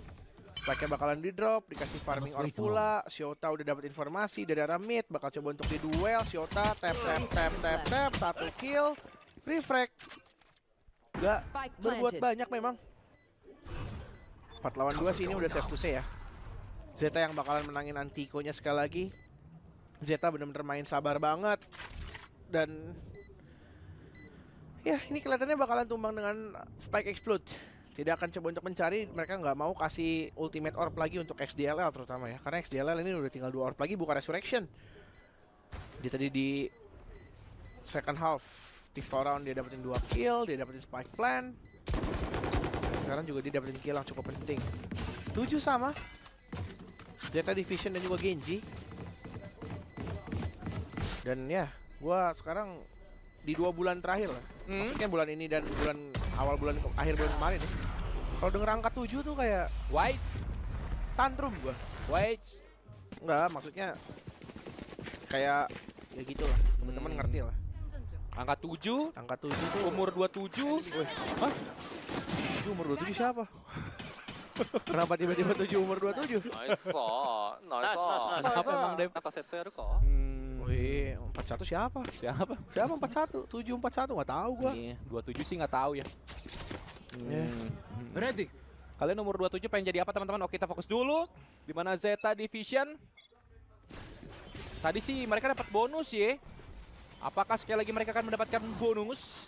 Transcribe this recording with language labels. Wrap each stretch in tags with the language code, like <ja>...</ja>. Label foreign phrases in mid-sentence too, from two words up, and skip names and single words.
<id>Spike-nya bakalan di drop, dikasih</id> <en>farming orb</en> <id>pula. Shota udah dapat informasi dari arah mid, bakal coba untuk di duel.</id> <en>Shota tap, 1 kill, refrag.</en> <id>Gak Spike berbuat planted. banyak memang. 4 lawan 2 sih, ini udah</id> <en>safe to say</en> <id>ya. Zeta yang bakalan menangin Antiko-nya sekali lagi. Zeta bener-bener main sabar banget. Dan ya, ini kelihatannya bakalan tumbang dengan Spike Explode. Tidak akan coba untuk mencari, mereka nggak mau kasih</id> <en>ultimate orb</en> <id>lagi untuk XDLL terutama ya. Karena XDLL ini udah tinggal 2 orb lagi, bukan Resurrection. Dia tadi di</id> <en>second half pistol round</en> <id>dia dapetin 2 kill, dia dapetin</id> <en>Spike Plant.</en> <id>Sekarang juga dia dapetin kill yang cukup penting. 7 sama Zeta Division dan juga Genji. Dan ya, gua sekarang di 2 bulan terakhir lah. Maksudnya bulan ini dan akhir bulan kemarin ya. Kalau denger angka 7 tuh kayak Wise tantrum gua. Wait. Enggak, maksudnya kayak ya gitulah. Teman-teman ngerti lah. Angka 7, Angka 7 tuh umur 27. Hah? itu umur 27 siapa? Kenapa tiba-tiba 7 umur 27?</id> <ja>ナイスさナイスさ</ja> <id>Kenapa emang, Dev?</id> <ja>なんかセットやるか</ja> <id>Wih, 41 siapa? Siapa? Siapa 41? 741 nggak tahu gua. Nih, 27 sih nggak tahu ya. Eh. Ready. Kalian nomor 27 pengen jadi apa teman-teman? Oke, kita fokus dulu. Di mana Zeta Division. Tadi sih mereka dapat bonus ya. Apakah sekali lagi mereka akan mendapatkan bonus?</id>